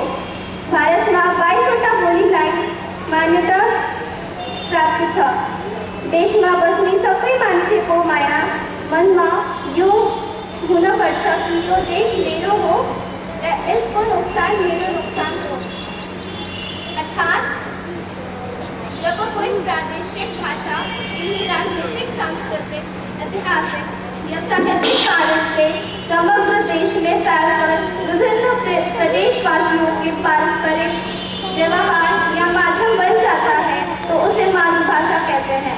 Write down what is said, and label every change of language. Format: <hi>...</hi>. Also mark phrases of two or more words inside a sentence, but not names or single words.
<ne>भारतमा 22वटा बोलीलाई मान्यता प्राप्त छ। देशमा बस्ने सबै मान्छेको माया मनमा यो हुनुपर्छ कि यो देश मेरो हो र यसको नुकसान मेरो नुकसान हो।</ne> <hi>अर्थात् जब कोई प्रादेशिक भाषा किन्हीं राजनीतिक, सांस्कृतिक, ऐतिहासिक या साहित्यिक कारण से समग्र देश में फैलकर विभिन्न प्रदेशवासियों के पारस्परिक व्यवहार या माध्यम बन जाता है तो उसे मातृभाषा कहते हैं।</hi>